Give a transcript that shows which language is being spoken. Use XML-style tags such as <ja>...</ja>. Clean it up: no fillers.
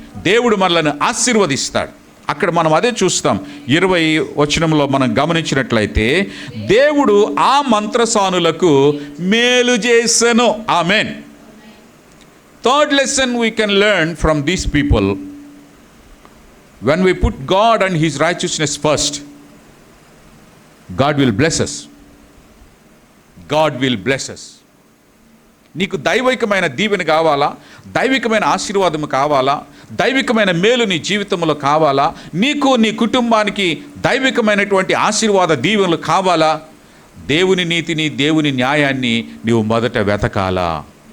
<te>దేవుడు మనలను ఆశీర్వదిస్తాడు. అక్కడ మనం అదే చూస్తాం. 20 వచనంలో మనం గమనించినట్లయితే, దేవుడు ఆ మంత్రసానులకు మేలు చేసెను. ఆమేన్.</te> <en>Third lesson we can learn from these people. When we put God and his righteousness first, God will bless us. God will bless us.</en> <te>నీకు దైవికమైన దీవెన కావాలా, దైవికమైన ఆశీర్వాదం కావాలా, దైవికమైన మేలు నీ జీవితంలో కావాలా, నీకు నీ కుటుంబానికి దైవికమైనటువంటి ఆశీర్వాద దీవెనలు కావాలా, దేవుని నీతిని, దేవుని న్యాయాన్ని నీవు మొదట వెతకాలా.</te>